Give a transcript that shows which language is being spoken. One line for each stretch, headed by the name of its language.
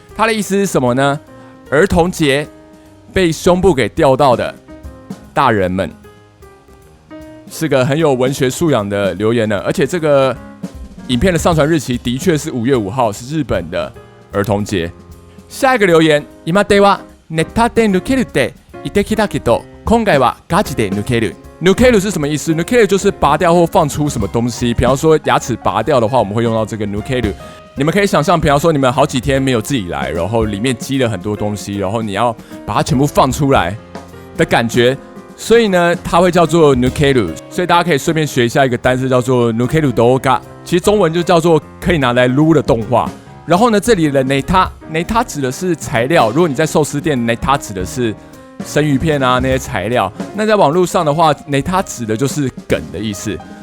Chinese: 它的意思是什么呢？儿童节被胸部给吊到的大人们，是个很有文学素养的留言呢。而且这个影片的上传日期的确是5月5号，是日本的儿童节。下一个留言，
Japanese: 今ではネタで抜けるって言ってきたけど、今回はガチで抜ける。
Chinese: 抜ける是什么意思？抜ける就是拔掉或放出什么东西。比方说牙齿拔掉的话，我们会用到这个抜ける。你们可以想象，比方说你们好几天没有自己来，然后里面积了很多东西，然后你要把它全部放出来的感觉。所以呢，它会叫做抜ける。所以大家可以顺便学一下一个单词，叫做抜ける動画。其实中文就叫做可以拿来撸的动画。然后呢，这里的ネタ指的是材料。如果你在寿司店，ネタ指的是生鱼片啊那些材料。那在网络上的话，它指的就是梗的意思。